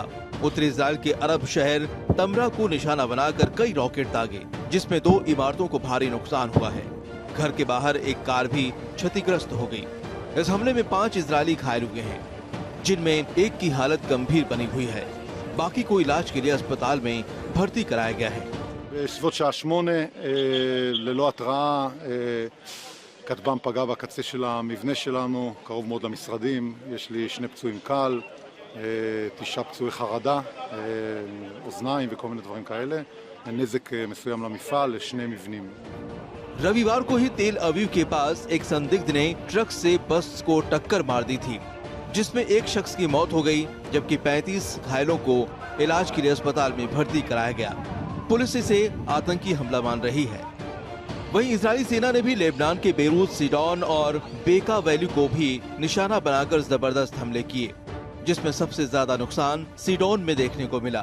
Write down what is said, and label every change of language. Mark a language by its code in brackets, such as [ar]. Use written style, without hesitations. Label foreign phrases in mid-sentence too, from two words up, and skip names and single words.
[hi] उत्तरी इजराइल के अरब शहर तमरा को निशाना बनाकर कई रॉकेट दागे, जिसमें 2 इमारतों को भारी नुकसान हुआ है। घर के बाहर एक कार भी क्षतिग्रस्त हो गई। इस हमले में 5 इजरायली घायल हुए हैं, जिनमें एक की हालत गंभीर बनी हुई है। बाकी को इलाज के लिए अस्पताल में भर्ती कराया गया है। [he] בסביבות שעה 8 ללא התראה כטב"ם פגע בקצה של המבנה שלנו, קרוב מאוד למשרדים. יש לי 2 פצועים קל, 9 פצועי חרדה, אוזניים וכל מיני דברים כאלה. נזק מסוים למפעל, ל2 מבנים. [hi] रविवार को ही तेल अवीव के पास एक संदिग्ध ने ट्रक से बस को टक्कर मार दी थी, जिसमें एक शख्स की मौत हो गई, जबकि 35 घायलों को इलाज के लिए अस्पताल में भर्ती कराया गया। पुलिस इसे आतंकी हमला मान रही है। वहीं इजरायली सेना ने भी लेबनान के बेरूत, सीडोन और बेका वैली को भी निशाना बनाकर जबरदस्त हमले किए, जिसमें सबसे ज्यादा नुकसान सीडोन में देखने को मिला।